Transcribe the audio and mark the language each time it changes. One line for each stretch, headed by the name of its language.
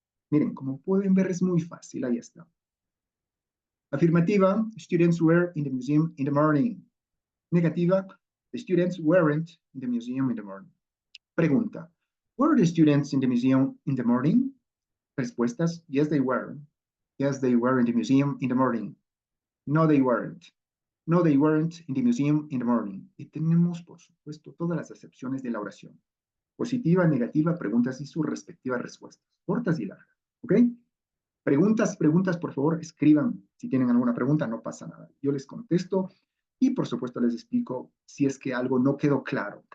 Spanish: Miren, como pueden ver, es muy fácil. Ahí está.
English: Afirmativa, students were in the museum in the morning. Negativa, the students weren't in the museum in the morning. Pregunta, were the students in the museum in the morning? Respuestas, yes they were. Yes they were in the museum in the morning. No they weren't. No they weren't in the museum in the morning.
Spanish: Y tenemos, por supuesto, todas las acepciones de la oración. Positiva, negativa, preguntas y sus respectivas respuestas. Cortas y largas. ¿Ok? Preguntas, por favor, escriban. Si tienen alguna pregunta, no pasa nada. Yo les contesto y, por supuesto, les explico si es que algo no quedó claro.